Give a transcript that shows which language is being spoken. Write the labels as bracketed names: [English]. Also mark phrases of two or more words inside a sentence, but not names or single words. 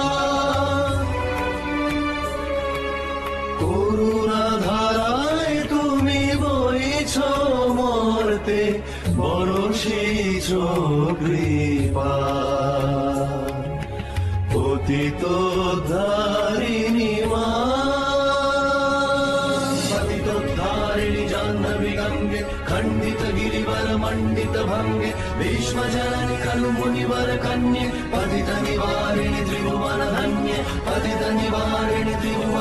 [Bangla] করুণা ধারায় তুমি বইছ মর্তে, বরষিছ কৃপা। পতিত ধারিণী মা, পতিত ধারিণী জাহ্নবী গঙ্গে, [Sanskrit] खंडित गिरिवर मंडित भंगे, भीष्म जननी खलु मुनिवर कन्ये, पतित निवारिणि त्रिभुवन धन्ये, पतित निवारिणि